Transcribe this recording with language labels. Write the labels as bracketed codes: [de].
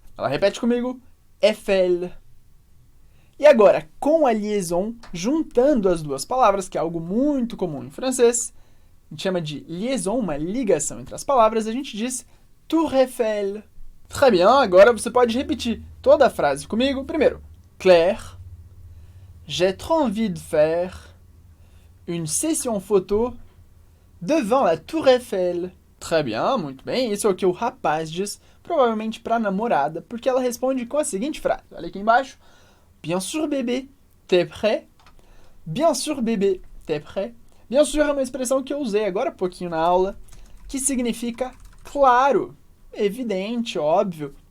[pt] Ela repete comigo, Eiffel. E agora, com a liaison, juntando as duas palavras, que é algo muito comum em francês, a gente chama de liaison, uma ligação entre as palavras, a gente diz Tour Eiffel. [fr] Très bien, [pt] agora você pode repetir toda a frase comigo. [fr] Primeiro, Claire, j'ai trop envie de faire une session photo devant la Tour Eiffel. Très bien, [pt] muito bem. Isso é o que o rapaz diz, provavelmente para a namorada, porque ela responde com a seguinte frase. Olha aqui embaixo. [fr] Bien sûr, bébé, t'es prêt? Bien sûr, bébé, t'es prêt? [pt] Bien sûr é uma expressão que eu usei agora há pouquinho na aula, que significa claro, evidente, óbvio.